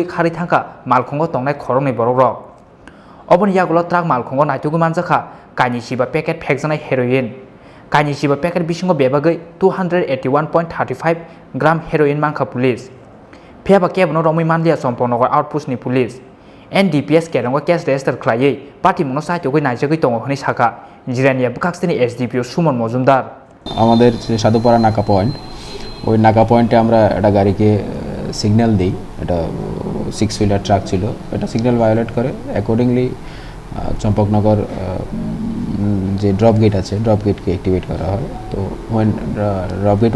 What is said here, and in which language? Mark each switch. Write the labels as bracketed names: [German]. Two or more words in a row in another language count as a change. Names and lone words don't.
[Kok Borok] Khari Thangka Malkhungo Tongnai Khorongni Borokrok Obon Yagulo Truck Malkhungo Naitugui Manjaka Kaini Jiba Packet Pekjanai Heroin Kaini Jiba Packet Bisingo Bebagai 281.35 [English] gram heroin [Kok Borok] Manka Police Phiaba Kebono Romui Manlia Chompongnagar Outpost ni Police NDPS Kerongo [English] Case Register [Kok Borok] Khlaiye Patimungno Saitugui Naijagui Tongo Honi Saka Jirania Bukaksini SDPO Sumon Mojumdar [Bangla] আমাদের সাধুপাড়া নাকা পয়েন্ট ওই নাকা পয়েন্টে আমরা একটা গাড়িকে সিগন্যাল দিই এটা 6 [English] wheeler truck [Bangla] ছিল এটা [English] signal violate [Bangla] করে অ্যাকর্ডিংলি চম্পকনগর যে [English] drop gate [Bangla] আছে [English] drop gate activate [Bangla] করা হয় তো [English] when drop gate